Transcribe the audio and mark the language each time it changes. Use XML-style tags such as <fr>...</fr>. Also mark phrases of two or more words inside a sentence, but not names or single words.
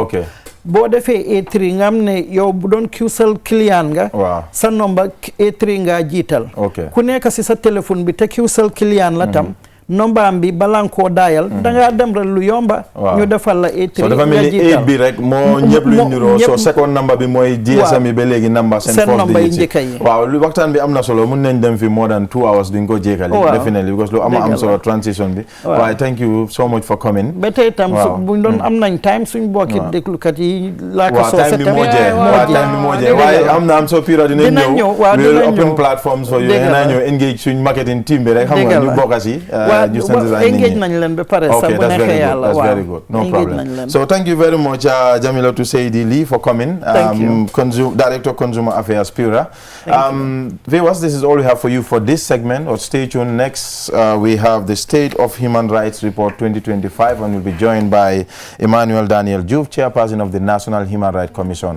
<wo>boo defee A3 nga am ne yow bu doon Qcell client nga. sa nomba A3 nga jiital. ku nekk si sa téléphone bi te Qcell client la tam. nomba am bi balaa nga koo daayal. da ngaa dem rek lu yomba. ñu defal la A3 so dafa mel ni 8 bi rek moo ñëpp lu niroo so</wo> <en>second number</en> <wo>bi mooy GSM yi ba léegi number seen number yi njëkk yi waaw lu waxtaan bi am na solo mun nañ dem fi</wo> <en>more than 2 hours</en> <wo>duñ ko jékkali</wo> <en>definitely because</en> <wo>lu am solo transition bi waaye</wo> <en>thank you so much for coming</en> <wo>ba tey tam buñ doon am nañ time suñ bokki déglukat yi laaka soo time bi moo jeex waaye am so pira dinañ ñëw</wo> <en>we'll open platforms for you</en> <wo>dina ñëw engage suñ</wo> <en>marketing team</en> <wo>bi rek xam nga ñu bokk si engage nañ leen ba pare sax bu nekkee yàlla</wo> <en>that's very good no problem so thank you very much Jamilatu Saidi Lee for coming Director Consumer Affairs Pura viewers this is all we have for you for this segment or stay tuned next we have the State of Human Rights Report 2025 and we'll be joined by Emmanuel Daniel Diouf, Chairperson of the National Human Rights Commission.</en>